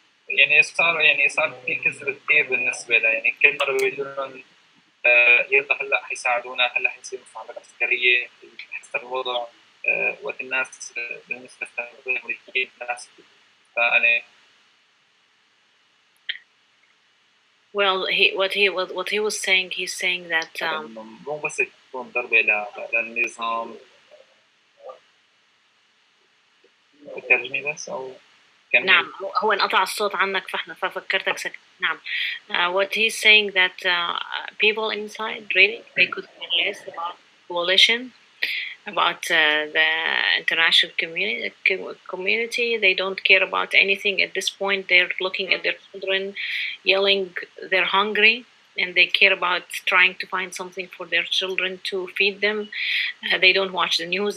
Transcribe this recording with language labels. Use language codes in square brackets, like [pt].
[ar] يعني صار في كسر كثير بالنسبة له، يعني كل مرة بيقولوا لهم يلا هلا حيساعدونا، هلا حيصير مساعدات عسكرية حسب الوضع. وقت الناس بالنسبة للأمريكيين الناس فأنا [en] Well, what he was saying, he's saying that [ar] مو بس تكون ضربة للنظام. ترجمي بس أو نعم، هو انقطع الصوت عنك ففكرتك سكت. نعم. [en] What he's saying that people inside really they could care less about coalition. about the international community. They don't care about anything at this point. They're looking at their children, yelling, they're hungry, and they care about trying to find something for their children to feed them. They don't watch the news.